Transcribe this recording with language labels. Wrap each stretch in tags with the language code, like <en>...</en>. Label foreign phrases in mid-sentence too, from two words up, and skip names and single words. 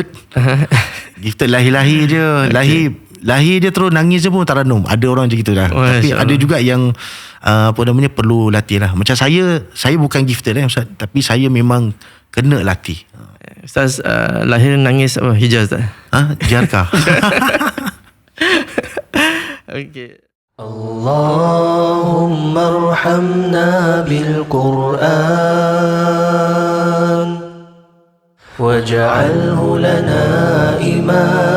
<ms>Gifted lahir-lahir je. Lahir dia terus nangis je pun taranum. Ada orang macam gitu dah. Tapi ada juga yang apa namanya, perlu latih lah. Macam saya bukan gifted Ustaz, tapi saya memang kena latih. Ustaz lahir nangis Hijaz tak? Jiharkah.</ms> <ar>اللهم ارحمنا بالقرآن واجعله لنا إمام</ar>